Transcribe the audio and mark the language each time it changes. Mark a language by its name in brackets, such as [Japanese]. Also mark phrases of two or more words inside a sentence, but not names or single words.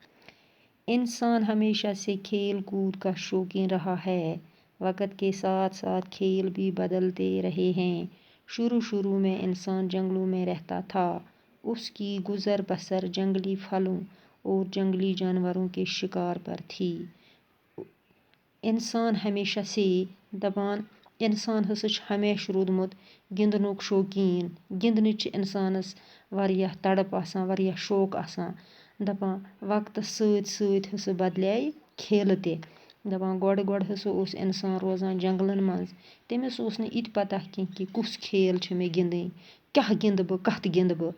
[Urdu] انسان ہمیشہ سے کھیل کود کا شوقین رہا ہے، وقت کے ساتھ ساتھ کھیل بھی بدلتے رہے ہیں۔ شروع میں انسان جنگلوں میں رہتا تھا، اس کی گزر بسر جنگلی پھلوں اور جنگلی جانوروں کے شکار پر تھی۔ انسان ہمیشہ سے [Kashmiri] انسان ہمیشہ روٗدمُت گِنٛدنُک شوقیٖن۔ گِنٛدنٕچ چھِ اِنسانَس واریاہ تڑپ آسان، واریاہ شوق آسان۔ دَپان وقتس سۭتۍ سۭتۍ ہسا بدلیٛاے کھیلہٕ تہِ۔ دَپان گۄڈٕ ہسا اوس اِنسان روزان جنگلن منٛز، تٔمِس اوس نہٕ یہِ تہِ پتہ کیٚنٛہہ کہِ کُس کھیل چھِ مےٚ گِنٛدٕنۍ، کیٛاہ گِنٛدٕ بہٕ، کتھ گِنٛدٕ بہٕ۔